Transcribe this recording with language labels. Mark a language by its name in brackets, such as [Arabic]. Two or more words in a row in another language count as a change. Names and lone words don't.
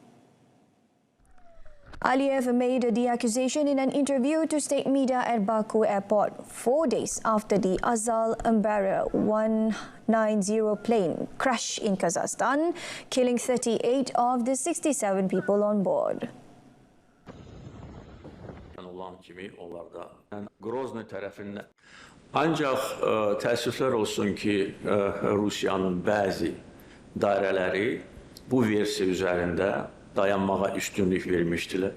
[English] Aliyev made the accusation in an interview to state media at Baku airport 4 days after the Azal Embraer 190 plane crashed in Kazakhstan, killing 38 of the 67 people on board. [Azerbaijani] Ancaq təəssüflər olsun ki, Rusiyanın bəzi dairələri bu versiya üzərində dayanmağa üstünlük vermişdilər.